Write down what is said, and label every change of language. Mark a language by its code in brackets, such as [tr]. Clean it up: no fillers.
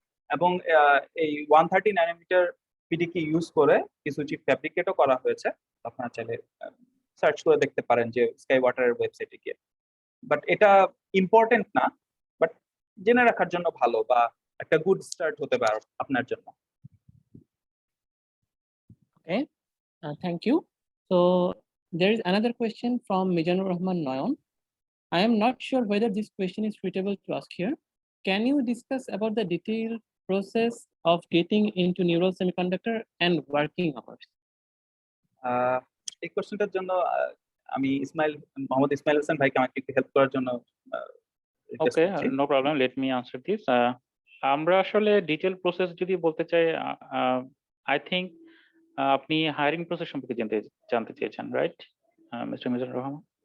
[bn] এবং এই 130 nanometre পিডিকে use করে কিছু চিপ ফ্যাব্রিকেটও করা হয়েছে। আপনারা চাইলে সার্চ করে দেখতে পারেন যে স্কাইওয়াটারের ওয়েবসাইটে গিয়ে। বাট এটা ইম্পর্টেন্ট না, বাট জেনে রাখার জন্য ভালো, বা একটা গুড স্টার্ট হতে পারে আপনার জন্য। [en] Okay, thank you. So there is another question from Mizanur Rahman Noyon. I am not sure whether this question is suitable to ask here. Can you discuss about the detailed process of getting into neural semiconductor and working hours? [bn] এই কোশ্চেনটার জন্য আমি মোহাম্মদ ইসমাইল হাসান ভাইকে আমাকে একটু help করার জন্য request ওকে, করছি। [en] No problem, let me answer this. [bn] আমরা আসলে ডিটেল প্রসেস যদি বলতে চাই, [en] I think [bn] আপনি হায়ারিং প্রসেস সম্পর্কে জানতে চেয়েছেন, রাইট মিস্টার মিজানুর রহমান?